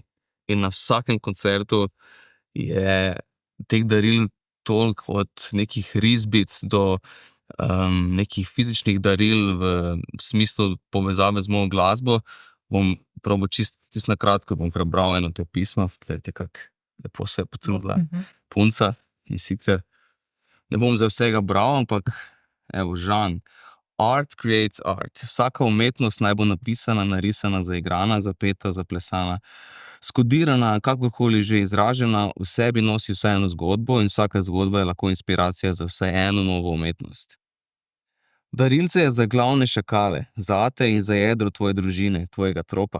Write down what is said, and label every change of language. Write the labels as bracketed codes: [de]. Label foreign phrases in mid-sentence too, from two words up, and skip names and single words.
[sl] In na vsakem koncertu je teh daril toliko, od nekih risbic do nekih fizičnih daril v smislu povezave z mojo glasbo. Bom probal čisto na kratko, bom prebral eno te pisma, gledajte, kako lepo se je potrudila punca. In sicer ne bom za vsega bral, ampak evo, Žan. [en] Art creates art. [sl] Vsaka umetnost naj bo napisana, narisana, zaigrana, zapeta, zaplesana. skodirana, kakorkoli že izražena, v sebi nosi vsaj eno zgodbo in vsaka zgodba je lahko inspiracija za vsaj eno novo umetnost. Darilce je za glavne šakale, zate in za jedro tvoje družine, tvojega tropa.